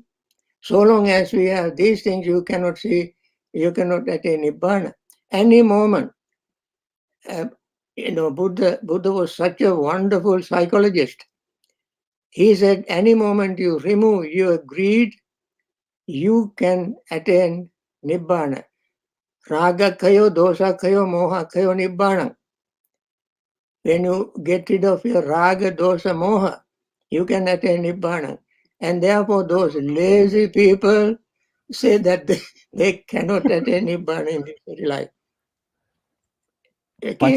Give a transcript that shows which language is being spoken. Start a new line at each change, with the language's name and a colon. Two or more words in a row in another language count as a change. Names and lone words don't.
English: So long as we have these things, you cannot see, you cannot attain Nibbana. Any moment, Buddha was such a wonderful psychologist. He said, any moment you remove your greed, you can attain Nibbana.
Pali: Raga kayo, dosa kayo, moha kayo, Nibbana.
English: When you get rid of your
Pali: raga, dosa, moha,
English: you can attain Nibbana. And therefore, those lazy people say that they cannot attain Nibbana in this very life. Okay?